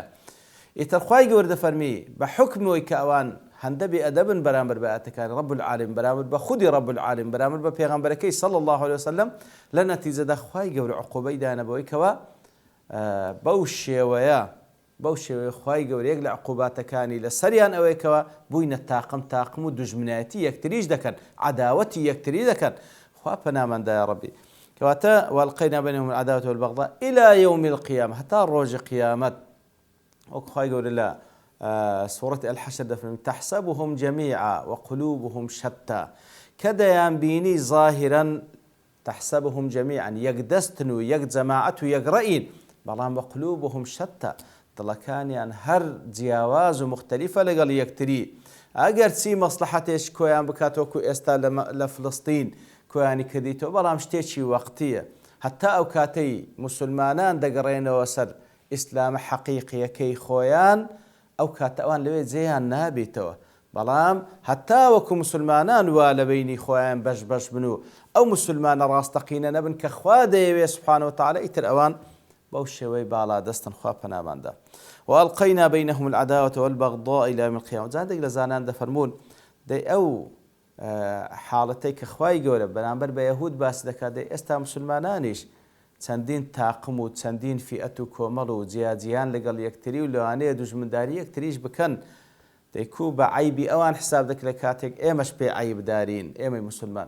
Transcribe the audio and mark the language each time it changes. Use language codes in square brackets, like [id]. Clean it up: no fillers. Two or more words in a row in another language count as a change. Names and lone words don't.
[ckb] ئیتر خوای گەورە دەفەرمی بە حکمەوەی کە ئەوان هەندە بێئەدەبن بەرامبەر بە ئاەتەکانی [ar] رب العالمین، [ckb] بەرامبەر بە خودی [ar] رب العالمین، [ckb] بەرامبەر بە پێغەمبەرەکەی [ar] صلی الله عليه وسلم، [ckb] لە نەتیجەدا خوای گەورە عقوبەی دانە بەوەی کەوا بەو شێوەیە خوای گەورە یەک لە عقوباتەکانی لە سەریان ئەوەیە کەوا بووینە تاقم و دوژمنایەتی یەکتریش دەکەن، عەداوەتی یەکتری دەکەن. خوا پەنامەندە یا ڕەبی. کەواتە [ar] وەڵقەینا بەینەهوم العەداوەة والبەغضاء إلى يوم القيامة [ckb] هەتا ڕۆژی قیامەت. وەکو خوای گەورە لە سورة الحشر دەفەرمێ [ar] تحسبهم جميعا وقلوبهم شتى [ckb] کە دەیانبینی ظاهرا [ar] تحسبهم جميعا [ckb] یەک دەستن و یەک جەماعەت و یەک ڕەئین، بەڵام [ar] وقلوبهم شتى [ckb] دڵەکانیان هەر جیاواز و مختەلیفە لەگەڵ یەکتری. ئەگەر چی مەسلحەتێش کۆیان بکات وەکو ئێستا لە فلستین کۆیانی کردیتەوە، بەڵام شتێکی وەقتیە. هەتا ئەو کاتەی موسڵمانان دەگەڕێنەوە سەر ئیسلامە حەقیقیەکەی خۆیان، ئەو کاتە ئەوان لەوێ جێیان نابێتەوە. بەڵام هەتا وەکو موسڵمانان وا لە بینی خۆیان بەش بن و ئەو موسڵمانە ڕاستەقینە نەبن کە خوا دەیەوێ [ar] سوبحانه وتعالى، [ckb] ئیتر ئەوان بەو شێوەی باڵا دەستن خوا پەناماندا. [ar] وألقينا بينهم العداوة والبغضاء إلى يوم القيامة. [ckb] زادێک لە زانان دەفەرمون دەی ئەو حاڵەتەی کە خوای گەورە بەرامبەر بە یەهود باس دەکات دەی ئێستا مسلمانانیش چەندین تاقم و چەندین فئەت و کۆمەڵ و جیاجیان لەگەڵ یەکتری و لەوانەیە دوژمنداری یەکتریش بکەن دەیکوو بە عیبی ئەوان حساب دەکرێت کاتێک ئێمەش پێ عیبدارین ئێمەی مسلمان.